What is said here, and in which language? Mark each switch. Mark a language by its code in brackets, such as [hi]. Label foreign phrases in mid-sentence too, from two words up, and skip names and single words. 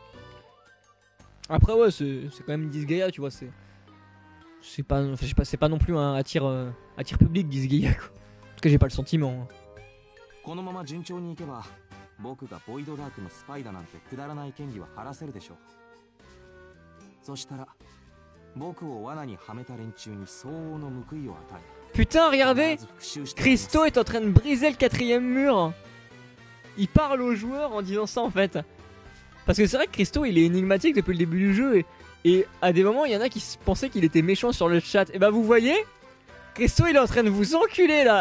[fr] Après, ouais, c'est quand même Disgaea, tu vois. C'est pas, enfin, je sais pas, c'est pas non plus un attire public, Disgaea, quoi. Parce que j'ai pas le sentiment. Hein. [ja] このまま順調にいけば僕がボイドダークのスパイだなんてくだらない権利は晴らせるでしょう。そしたら僕を罠にはめた連中に相応の報いを与え。 [fr] Putain, regardez! Christo est en train de briser le 4ème mur. Il parle aux joueurs en disant ça en fait. Parce que c'est vrai que Christo il est énigmatique depuis le début du jeu. Et à des moments il y en a qui pensaient qu'il était méchant sur le chat. Et bah vous voyez, Christo il est en train de vous enculer là.